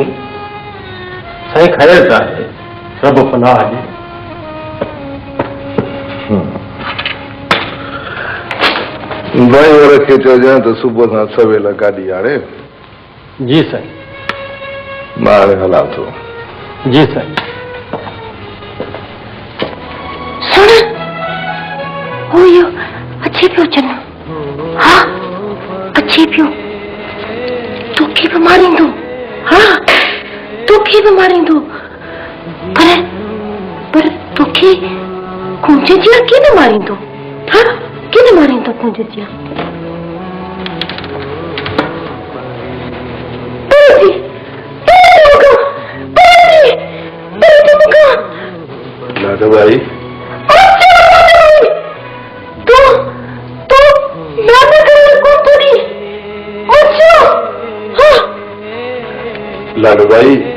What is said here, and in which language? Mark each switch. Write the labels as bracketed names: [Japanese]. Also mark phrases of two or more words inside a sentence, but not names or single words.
[Sindhi] साईं ख़ैर त आहे, रब पनाह ॾे। ड्राइवर खे चइजांइ त सुबुह सां सवेल गाॾी आणे। जी साईं। मां हाणे हलां थो। जी साईं। सुन, हो यो अचे पियो चन्नू। हाँ अचे पियो। तोखे बि मारींदो। हाँ तोखे बि मारींदो। पर तोखे कुंज जिया केने मारी तो हाँ केने मारी तो कुंज जिया लाडो भाई लाडो भाई